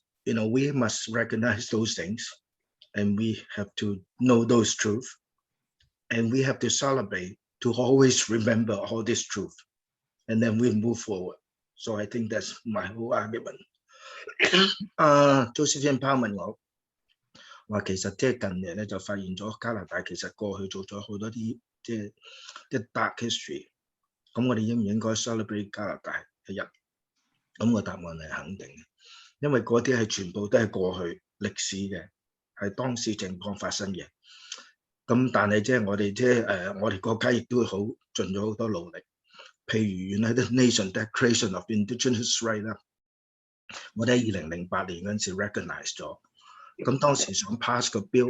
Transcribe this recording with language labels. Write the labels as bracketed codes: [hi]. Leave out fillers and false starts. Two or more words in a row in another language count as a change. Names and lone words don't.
[en] We must recognize those things, and we have to know those truths, and we have to celebrate to always remember all this truth, and then we move forward. So I think that's my whole argument. [yue] Josephine Powell 問我話，其實即係近年咧就發現咗加拿大其實過去做咗好多啲即係 [en] dark history， [yue] 咁我哋應唔應該 celebrate 加拿大嘅日？咁個答案係肯定嘅，因為嗰啲係全部都係過去歷史嘅，係當時情況發生嘅。咁但係即係我哋我哋國家亦都好盡咗好多努力，譬如 [en] United Nations Declaration of Indigenous Right [yue] 啦，我哋喺2008年嗰陣時 recognize 咗，咁當時想 pass 個 bill，